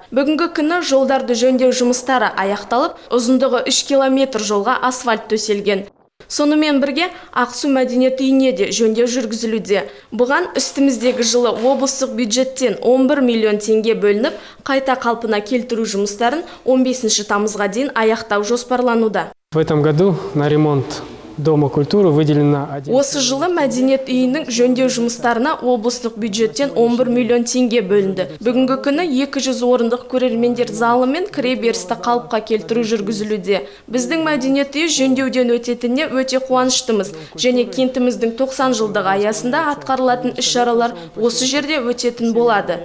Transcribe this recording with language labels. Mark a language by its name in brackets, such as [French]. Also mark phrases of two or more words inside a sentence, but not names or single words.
[Kazakh] Бүгінгі күні жолдарды жөндеу жұмыстары аяқталып, ұзындығы 3 километр жолға асфальт төселген. Сонымен бірге Ақсу мәдениет үйіне де жөндеу жүргізілуде. Бұған үстіміздегі жылы облыстық бюджеттен 11 миллион теңге бөлініп, қайта қалпына келтіру жұмыстарын 15 тамызға дейін аяқтау жоспарлануда. [Russian] В этом году на ремонт Дома культуры выделено 1. [Kazakh] Осы жылы мәдениет үйінің жөндеу жұмыстарына облыстық бюджеттен 11 миллион теңге бөлінді. Бүгінгі күні 200 орындық көрермендер залы мен кіреберісті қалыпқа келтіру жүргізілуде. Біздің мәдениет үйі жөндеуден өтетініне өте қуаныштымыз, және кентіміздің 90 жылдығы аясында атқарылатын іс-шаралар осы жерде өтетін болады.